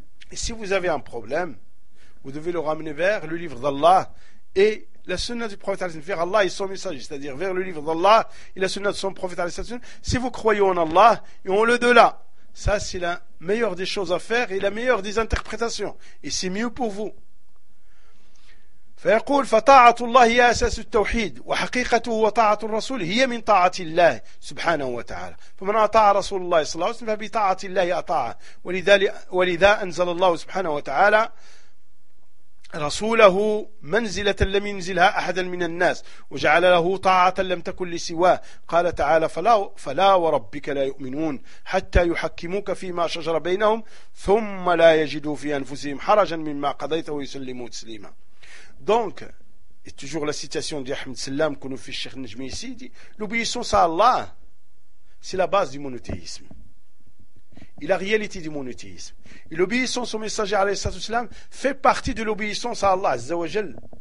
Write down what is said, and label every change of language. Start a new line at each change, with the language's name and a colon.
French: Et si vous avez un problème, vous devez le ramener vers le livre d'Allah et la sunna du prophète, vers Allah et son messager, c'est-à-dire vers le livre d'Allah et la sunna de son prophète. Si vous croyez en Allah et en le-delà, ça c'est la meilleure des choses à faire et la meilleure des interprétations, et c'est mieux pour vous.
Arabic: فيقول فطاعة الله هي أساس التوحيد وحقيقته وطاعة الرسول هي من طاعة الله سبحانه وتعالى فمن أطاع رسول الله صلى الله عليه وسلم فبطاعة الله أطاعه ولذا أنزل الله سبحانه وتعالى رسوله منزلة لم ينزلها أحدا من الناس وجعل له طاعة لم تكن لسواه قال تعالى فلا وربك لا يؤمنون حتى يحكموك فيما شجر بينهم ثم لا يجدوا في أنفسهم حرجا مما قضيته ويسلموا تسليما.
French: Donc, et toujours la citation d'Ahmed Sallam que nous fait Cheikh Najmi ici, dit l'obéissance à Allah, c'est la base du monothéisme et la réalité du monothéisme. Et l'obéissance au messager alayhi fait partie de l'obéissance à Allah azzawajal.